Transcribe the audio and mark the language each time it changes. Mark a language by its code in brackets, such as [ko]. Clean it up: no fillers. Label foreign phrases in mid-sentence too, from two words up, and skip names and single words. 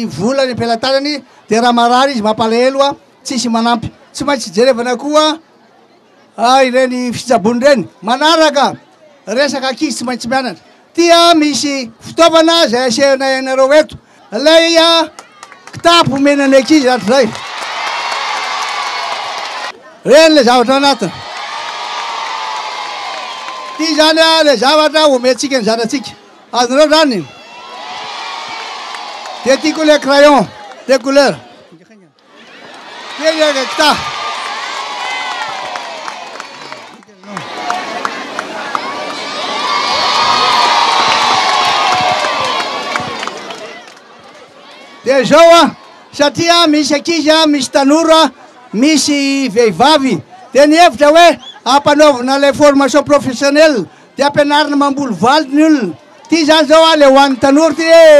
[mg] volany ampelantanany dia raha marary izy mampalahelo tsisy manampy tsy maintsy jerevana koa ireny fitsabony reny manaraka resaka ankizy tsy maintsy mianatra tia misy fitaovana zay asehanay anareo eto lay kitapo menany ankizy rahatry zay reny le zavatra anatiny ty zany le zavatra omentsika ny zanatsika azonareo zany dia tiako le [fr] crayon de couleur [mg] kita dia zao satria misy ankizy misy tanora misy vehivavy dia ny hevitra hoe ampanaovana le [fr] formation professionnelle [mg] dia ampianarina mamboly valy ny olona ty zany zao le hoan'ny tanora ty